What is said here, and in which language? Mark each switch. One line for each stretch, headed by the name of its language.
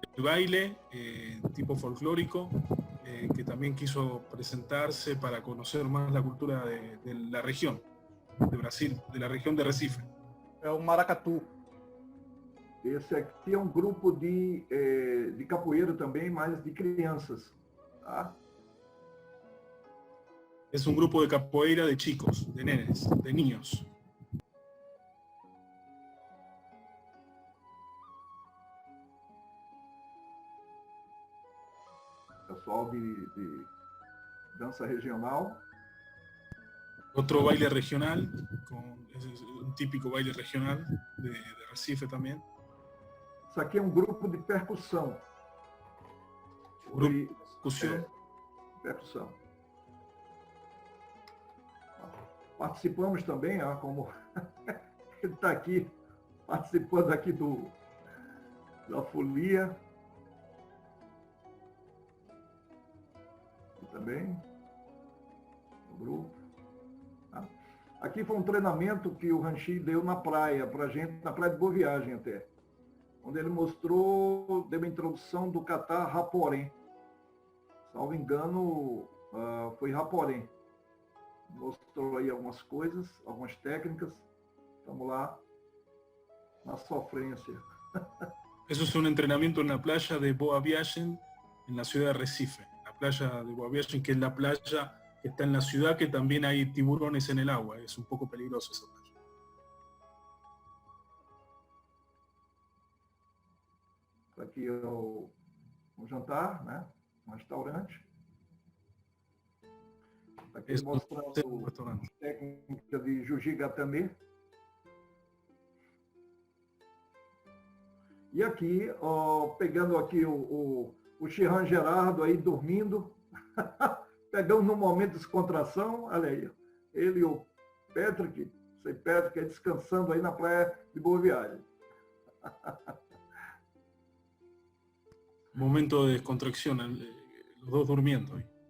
Spanish: baile tipo folclórico que también quiso presentarse para conocer más la cultura de la región de Brasil, de la región de Recife.
Portuguese: É o maracatu. Esse aqui é um grupo de capoeira também, mas de crianças. Tá?
Spanish: Es un grupo de capoeira de chicos, de nenes, de niños.
Portuguese: Pessoal de dança regional.
Spanish: Otro baile regional, es un típico baile regional de Recife también.
Portuguese: Isso aqui é um grupo de percussão. Grupo de percussão. Percussão. Participamos também, como ele está aqui, participando aqui da folia. Aqui também, o grupo. Aqui foi um treinamento que o Ranchi deu na praia, para a gente, na praia de Boa Viagem até. Onde ele mostrou, deu uma introdução do kata Raporém. Salvo engano, foi Raporém. Mostrou aí algumas coisas, algumas técnicas. Estamos lá na sofrência.
Spanish: Eso es un entrenamiento en la playa de Boa Viagem, en la ciudad de Recife. La playa de Boa Viagem, que es la playa que está en la ciudad, que también hay tiburones en el agua. Es un poco peligroso esa playa.
Portuguese: Aqui é o jantar, né? Um restaurante. Aqui mostrando técnica de Jujigatame. E aqui, pegando aqui o Chirran Gerardo aí dormindo, pegando num momento de descontração, olha aí, ele e o Patrick aí descansando aí na praia de Boa Viagem.
Spanish: Momento de descontracción, los dos durmiendo ahí.